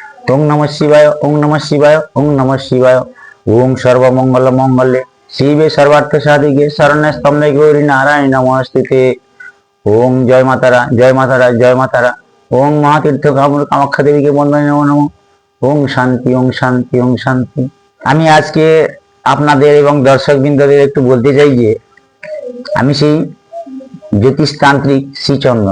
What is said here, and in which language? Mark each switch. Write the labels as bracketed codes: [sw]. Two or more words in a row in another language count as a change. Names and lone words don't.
[sa] ওং নমঃ শিবায়, ওং নমঃ শিবায়, ওং নমঃ শিবায়। ওং সর্বমঙ্গল মঙ্গলে শিবে সর্বার্থ সাধিকে শরণ্যে স্তম্ভে গৌরী নারায়ণ নমস্তুতে। [bn] ওং জয় মাতারা, জয় মাতারা, জয় মাতারা। [sa] ওং মহাতীর্থ কামাখ্যা দেবীকে বন্দনে নমো নমঃ। ওং শান্তি, ওং শান্তি, ওং শান্তি। [bn] আমি আজকে আপনাদের এবং দর্শক বৃন্দদের একটু বলতে চাই যে আমি সেই জ্যোতিষতান্ত্রিক শ্রীচন্দন।